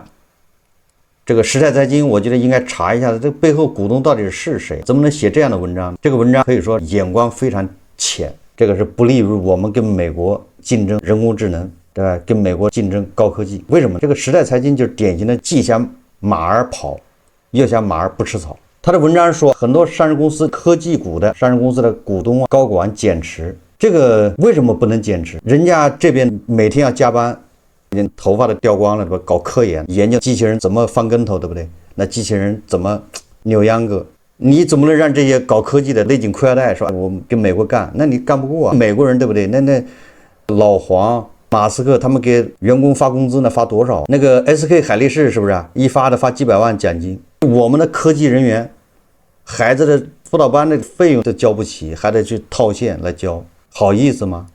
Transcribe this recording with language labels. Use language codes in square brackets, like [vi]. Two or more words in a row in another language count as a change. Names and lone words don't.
[zh] 這個時代財經，我覺得應該查一下這背後股東到底是誰，怎麼能寫這樣的文章？這個文章可以說眼光非常淺，這個是不利於我們跟美國競爭人工智能，对吧？跟美國競爭高科技。為什麼？這個時代財經就是典型的既想馬兒跑，又想馬兒不吃草。他的文章說，很多上市公司科技股的上市公司的股東高管減持，這個為什麼不能減持？人家這邊每天要加班，頭髮都掉光了，对吧？搞科研，研究机器人怎麼翻跟头，对不对？那機器人怎麼扭秧歌？你怎么能讓這些搞科技的勒緊褲腰帶，說我們跟美國幹？那你幹不過啊，美國人，對不對？那老黃、馬斯克他們給員工發工資呢，發多少？那個 SK 海力士是不是啊？一發的發幾百萬獎金。我們的科技人員，孩子的輔導班的費用都交不起，還得去套現來交，好意思嗎？